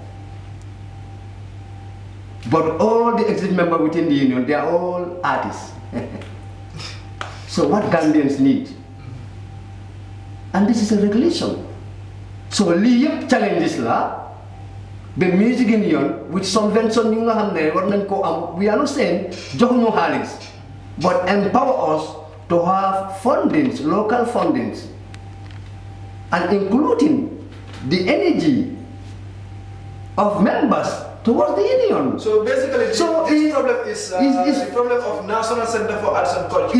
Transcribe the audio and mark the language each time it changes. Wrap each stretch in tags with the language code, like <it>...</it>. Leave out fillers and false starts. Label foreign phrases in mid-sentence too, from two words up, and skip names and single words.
<en>But all the executive members within the union, they are all artists. So what Gambians need, and this is a regulation.</en> <wo>So liyep challenges la,</wo> <en>the Music Union with subvention</en> <wo>ñu nga xamné war nañ ko am,</wo> <en>we are not saying</en> <wo>jox ñu xaalis,</wo> <en>but empower us to have fundings, local fundings, and including the energy of members towards the union. So basically, this problem is the problem of National Center for Arts and Culture.</en>